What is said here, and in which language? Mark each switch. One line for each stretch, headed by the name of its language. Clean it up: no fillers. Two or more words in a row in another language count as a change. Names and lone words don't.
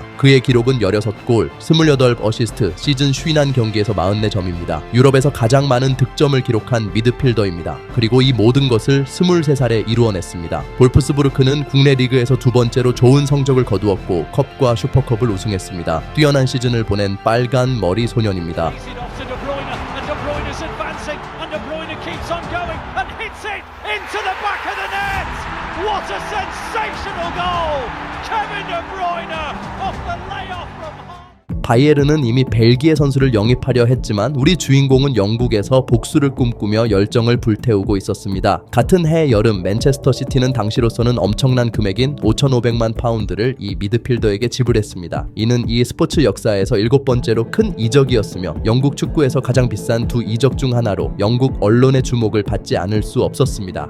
Korean: 그의 기록은 16골, 28 어시스트, 시즌 51경기에서 44점입니다. 유럽에서 가장 많은 득점을 기록한 미드필더입니다. 그리고 이 모든 것을 23살에 이루어냈습니다. 볼프스부르크는 국내 리그에서 2번째로 좋은 성적을 거두었고 컵과 슈퍼컵을 우승했습니다. 뛰어난 시즌을 보낸 빨간 머리 소년입니다.
English: De Bruyne is advancing, and De Bruyne keeps on going and hits it into the back of the net. What a sensational goal! Kevin De Bruyne off the layoff from home.
Korean: 바이에른은 이미 벨기에 선수를 영입하려 했지만 우리 주인공은 영국에서 복수를 꿈꾸며 열정을 불태우고 있었습니다. 같은 해 여름 맨체스터 시티는 당시로서는 엄청난 금액인 5,500만 파운드를 이 미드필더에게 지불했습니다. 이는 이 스포츠 역사에서 7번째로 큰 이적이었으며 영국 축구에서 가장 비싼 두 이적 중 하나로 영국 언론의 주목을 받지 않을 수 없었습니다.